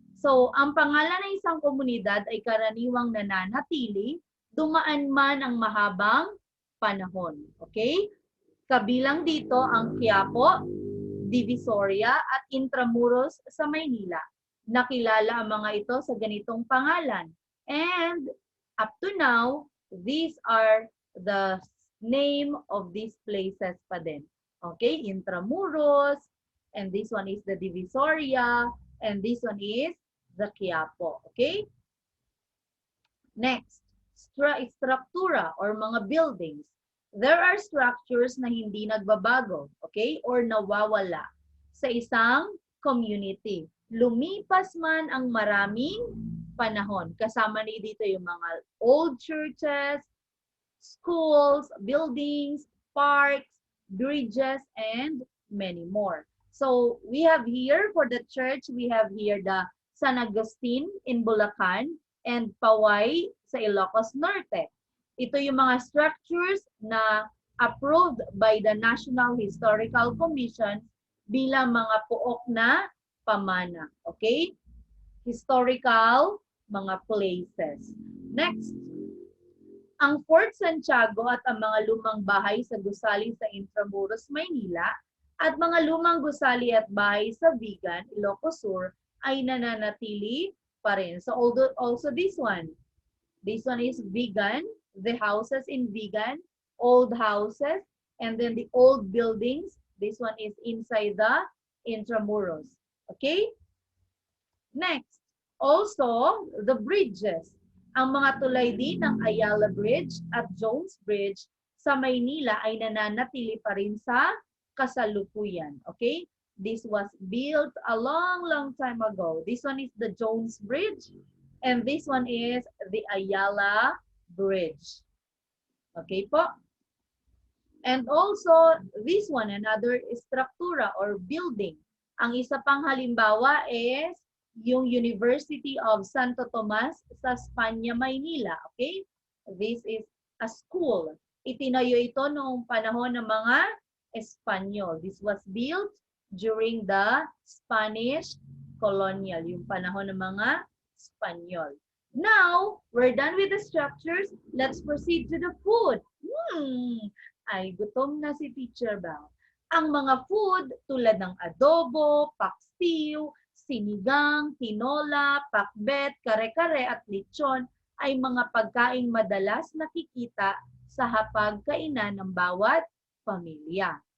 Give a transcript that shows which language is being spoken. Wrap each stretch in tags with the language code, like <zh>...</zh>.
<tl>So, ang pangalan ng isang komunidad ay karaniwang nananatili, dumaan man ang mahabang panahon. Okay? Kabilang dito ang Quiapo, Divisoria at Intramuros sa Maynila. Nakilala ang mga ito sa ganitong pangalan.</tl> <en>And up to now, these are the name of these places</en> <tl>pa din.</tl> <en>Okay? Intramuros, and this one is the Divisoria, and this one is the Quiapo. Okay? Next, struktura or</en> <tl>mga</tl> <en>buildings. There are structures</en> <tl>na hindi nagbabago,</tl> <en>okay?</en> <tl>Or nawawala sa isang community. Lumipas man ang maraming panahon. Kasama ni dito yung mga</tl> <en>old churches, schools, buildings, parks, bridges, and many more. So we have here for the church, we have here the San Agustin in Bulacan and Paway sa Ilocos Norte.</en> <tl>Ito yung mga structures na</tl> <en>approved by</en> <tl>the National Historical Commission bilang mga puok na pamana. Okay?</tl> <en>Historical</en> <tl>mga</tl> <en>places.</en> <tl>Next, ang Fort Santiago at ang mga lumang bahay sa gusali sa Intramuros, Maynila at mga lumang gusali at bahay sa Vigan, Ilocos Sur ay nananatili pa rin.</tl> <en>So also this one is Vigan, the houses in Vigan, old houses, and then the old buildings. This one is inside the Intramuros. Okay? Next, also the bridges.</en> <tl>Ang mga tulay din ng Ayala Bridge at Jones Bridge sa Maynila ay nananatili pa rin sa kasalukuyan.</tl> <en>Okay? This was built a long time ago. This one is the Jones Bridge and this one is the Ayala Bridge. Okay po? And also, this one, another struktura or building.</en> <tl>Ang isa pang halimbawa is yung University of Santo Tomas sa Espanya, Maynila. Okay?</tl> <en>This is a school.</en> <tl>Itinayo ito noong panahon ng mga Espanyol.</tl> <en>This was built during the Spanish colonial,</en> <tl>yung panahon ng mga Espanyol.</tl> <en>Now, we're done with the structures. Let's proceed to the food.</en> <tl>Ay, gutom na si Teacher Bell. Ang mga food tulad ng adobo, paksiw, sinigang, tinola, pakbet, kare-kare at lechon ay mga pagkaing madalas nakikita sa hapagkainan ng bawat pamilya.</tl>